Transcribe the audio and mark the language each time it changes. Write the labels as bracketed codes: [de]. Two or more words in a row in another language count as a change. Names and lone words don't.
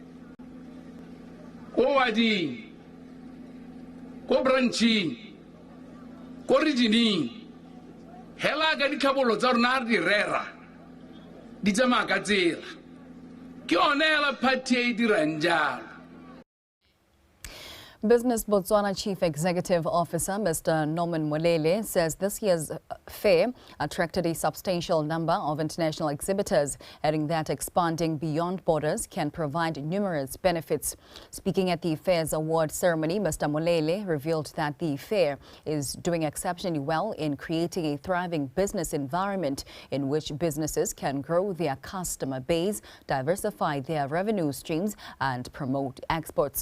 [tn] ko wading ko branching ko regioning hela ka ditlhabolo tsa rona re di rera di tsamaya ka tsela ke yone hela party e dirang jalo. [en] Business Botswana Chief Executive Officer Mr. Norman Molele says this year's fair attracted a substantial number of international exhibitors, adding that expanding beyond borders can provide numerous benefits. Speaking at the fair's award ceremony, Mr. Molele revealed that the fair is doing exceptionally well in creating a thriving business environment in which businesses can grow their customer base, diversify their revenue streams, and promote exports.